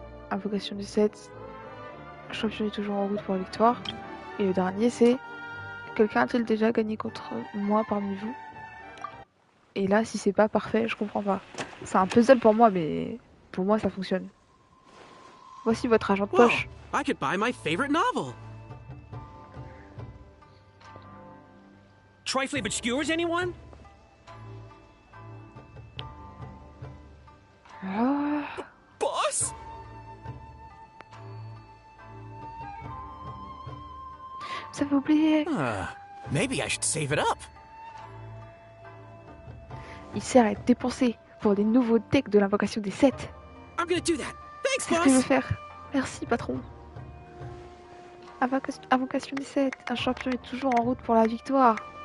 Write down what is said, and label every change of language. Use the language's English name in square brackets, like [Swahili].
[French] Invocation des 7. Champion est toujours en route pour la victoire. Et le dernier, c'est quelqu'un a-t-il déjà gagné contre moi parmi vous? Et là, si c'est pas parfait, je comprends pas. C'est un puzzle pour moi, mais pour moi, ça fonctionne. Voici votre argent de poche. [English] I could buy my favorite novel. Trifly but skewers, anyone? Ah. Boss? [French] Vous avez oublié. [English] Maybe I should save it up. [French] Il sert à être dépensé pour des nouveaux decks de l'invocation des 7. [English] I'm gonna do that. Thanks, [French] C'est ce que je veux faire. Merci, patron. Invocation des 7. Un champion est toujours en route pour la victoire.